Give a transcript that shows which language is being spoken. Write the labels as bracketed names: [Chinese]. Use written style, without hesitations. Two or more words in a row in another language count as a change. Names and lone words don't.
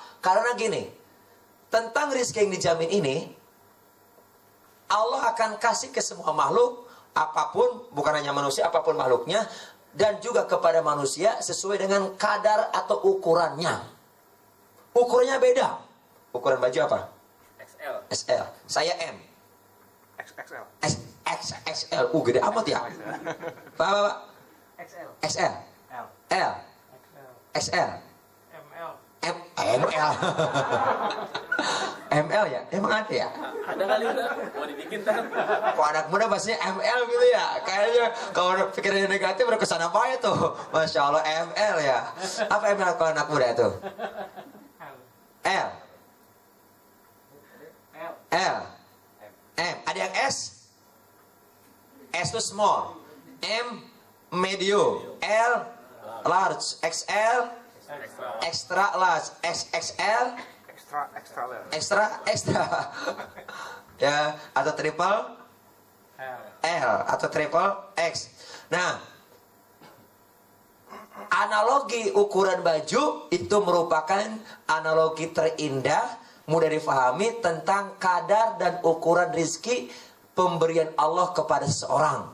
[Indonesian] Karena gini, tentang rezeki yang dijamin ini, Allah akan kasih ke semua makhluk apapun, bukan hanya manusia, apapun makhluknya, dan juga kepada manusia sesuai dengan kadar atau ukurannya. Ukurannya beda. Ukuran baju apa? XL. SL. Saya M. XXL. XXL. Gede amat ya. Pak. XL. XL. L. L. XL. XL. ML. ML. ML ya? Emang ada ya? Ada kali udah mau dibikin kan? Kok anak muda bahasanya ML gitu ya? Kayaknya kalau pikirannya negatif udah kesana apa ya tuh? [Arabic] ما شاء الله [Indonesian] ML ya. Apa ML kalau anak muda tuh? L. L. M. Ada yang S? S itu small. M medium. L large. XL [English] extra large. [Indonesian] XXL extra ya, atau triple L atau triple X. Nah, analogi ukuran baju itu merupakan analogi terindah, mudah difahami tentang kadar dan ukuran rizki pemberian Allah kepada seseorang.